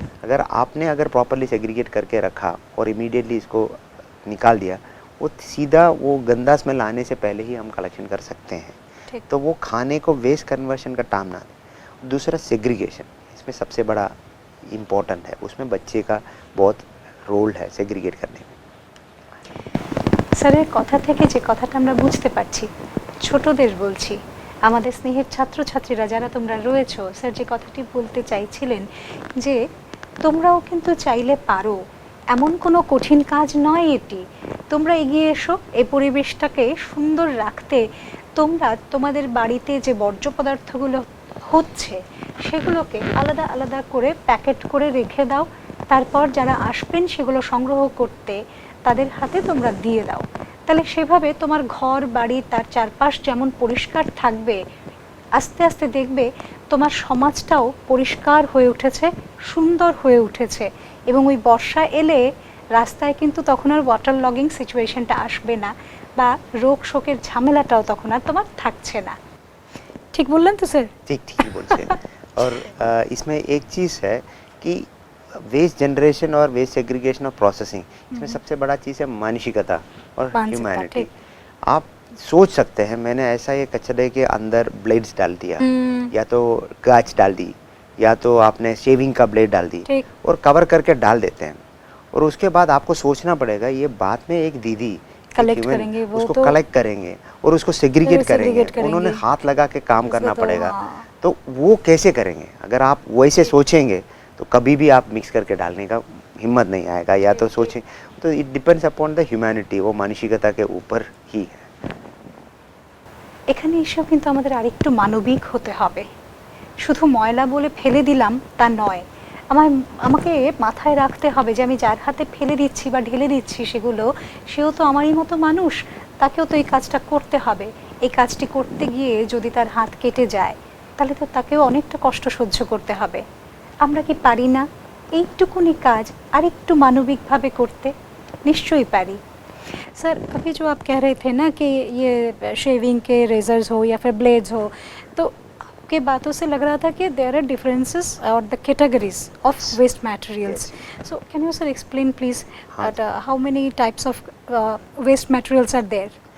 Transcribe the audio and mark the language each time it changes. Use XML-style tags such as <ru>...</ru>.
<hi>अगर properly segregate करके रखा और इमीडिएटली इसको निकाल दिया, वो सीधा वो गंदा स्मेल आने से पहले ही हम कलेक्शन कर सकते हैं। तो वो खाने को वेस्ट कन्वर्शन का टाइम ना दें। दूसरा, सेग्रीगेशन इसमें सबसे बड़ा इम्पोर्टेंट है, उसमें बच्चे का बहुत रोल है सेग्रीगेट करने में।</hi> <bn>স্যারের কথা থেকে যে কথাটা আমরা বুঝতে পারছি, ছোটদের বলছি, আমাদের স্নেহের ছাত্রছাত্রীরা যারা তোমরা রয়েছো, স্যার যে কথাটি বলতে চাইছিলেন যে তোমরাও কিন্তু চাইলে পারো, এমন কোনো কঠিন কাজ নয় এটি। তোমরা এগিয়ে এসো এই পরিবেশটাকে সুন্দর রাখতে। তোমরা তোমাদের বাড়িতে যে বর্জ্য পদার্থগুলো হচ্ছে সেগুলোকে আলাদা আলাদা করে প্যাকেট করে রেখে দাও, তারপর যারা আসবেন সেগুলো সংগ্রহ করতে তাদের হাতে তোমরা দিয়ে দাও। তাহলে সেভাবে তোমার ঘর বাড়ি তার চারপাশ যেমন পরিষ্কার থাকবে, আস্তে আস্তে দেখবে তোমার সমাজটাও পরিষ্কার হয়ে উঠেছে, সুন্দর হয়ে উঠেছে। এবং ওই বর্ষা এলে রাস্তায় কিন্তু তখন আর ওয়াটার লগিং সিচুয়েশনটা আসবে না, বা রোগ শোকের ঝামেলাটাও তখন আর তোমার থাকছে না। ঠিক বললেন তো স্যার?</bn> <hi>ठीक बोलते हैं। और इसमें एक चीज़ है कि वेस्ट जनरेशन और वेस्ट सेग्रीगेशन और प्रोसेसिंग, इसमें सबसे बड़ा चीज़ है मानसिकता और ह्यूमैनिटी। आप सोच सकते हैं, मैंने ऐसा ये कचरे के अंदर ब्लेड्स डाल दिया, या तो गाछ डाल दी, या तो आपने शेविंग का ब्लेड डाल दी और कवर करके डाल देते हैं। और उसके बाद आपको सोचना पड़ेगा, ये बाद में एक दीदी कलेक्ट करेंगे, वो उसको तो कलेक्ट करेंगे और उसको सेग्रीगेट करेंगे, उन्होंने हाथ लगा के काम करना पड़ेगा। तो वो कैसे करेंगे? अगर आप वैसे सोचेंगे तो कभी भी आप मिक्स करके डालने का हिम्मत नहीं आएगा, या तो सोचें। तो</hi> <en>it depends upon the humanity,</en> <hi>वो मानसिकता के ऊपर ही है।</hi> <bn>এখানে এসেও কিন্তু আমাদের আরেকটু মানবিক হতে হবে। শুধু ময়লা বলে ফেলে দিলাম তা নয়, আমাকে মাথায় রাখতে হবে যে আমি যার হাতে ফেলে দিচ্ছি বা ঢেলে দিচ্ছি সেগুলো, সেও তো আমারই মতো মানুষ, তাকেও তো এই কাজটা করতে হবে। এই কাজটি করতে গিয়ে যদি তার হাত কেটে যায়, তাহলে তো তাকেও অনেকটা কষ্ট সহ্য করতে হবে। আমরা কি পারি না এইটুকুনি কাজ আরেকটু মানবিকভাবে করতে? নিশ্চয়ই পারি।</bn> <hi>सर, अभी जो आप कह रहे थे ना कि ये शेविंग के रेजर्स हो या फिर ब्लेड्स हो, तो आपके बातों से लग रहा था कि</hi> <en>There are differences और the categories of waste materials. So can you sir explain please how many types of waste materials are there?</en>